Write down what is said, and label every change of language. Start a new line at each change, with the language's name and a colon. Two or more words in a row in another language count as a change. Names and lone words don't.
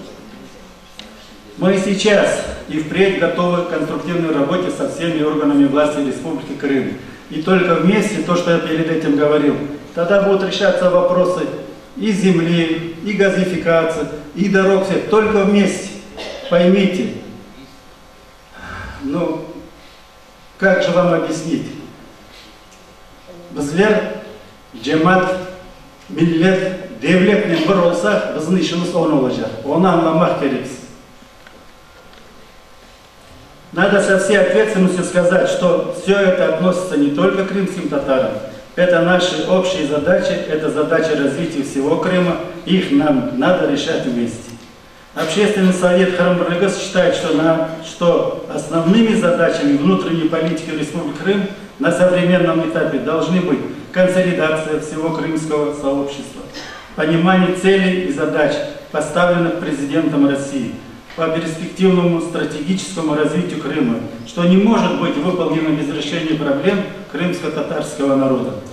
Russian: Мы сейчас и впредь готовы к конструктивной работе со всеми органами власти Республики Крым. И только вместе, то, что я перед этим говорил, тогда будут решаться вопросы и земли, и газификации, и дорог, все. Только вместе. Поймите, ну, как же вам объяснить?
Turkish: Bizler cemaat, millet, devletle bir olsak bizim işimiz on olacak. Onu anlamak gerek.
Russian: Надо со всей ответственностью сказать, что все это относится не только к крымским татарам. Это наши общие задачи, это задачи развития всего Крыма. Их нам надо решать вместе. Общественный совет Харам-Барлыгас считает, что основными задачами внутренней политики Республики Крым на современном этапе должны быть консолидация всего крымского сообщества, понимание целей и задач, поставленных президентом России, по перспективному стратегическому развитию Крыма, что не может быть выполнено без решения проблем крымско-татарского народа.